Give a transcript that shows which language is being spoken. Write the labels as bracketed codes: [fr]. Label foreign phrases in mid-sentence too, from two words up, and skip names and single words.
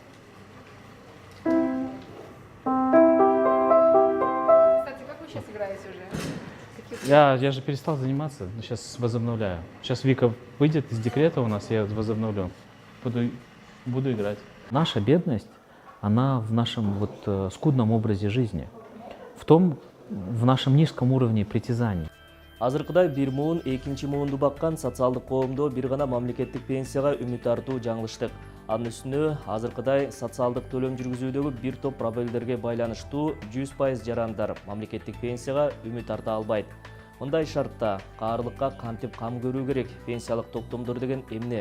[ru] Я же перестал заниматься, но сейчас возобновляю. Сейчас Вика выйдет из декрета у нас, я возобновлю. Буду Буду играть. Наша бедность, она в нашем вот скудном образе жизни, в нашем низком уровне притязаний. [ky] Азыркыдай бир муун, экинчи муунду баккан социалдык коомдо бир гана мамлекеттик пенсияга үмүт артуу жаңылыштык. Анын үстүнө азыркыдай социалдык төлөм жүргүзүүдөгү бир топ проблемдерге байланыштуу 100% жарандар мамлекеттик пенсияга үмүт арта албайт. Мындай шартта каарлыкка кантип кам көрүү керек, пенсиялык топтомдор деген эмне?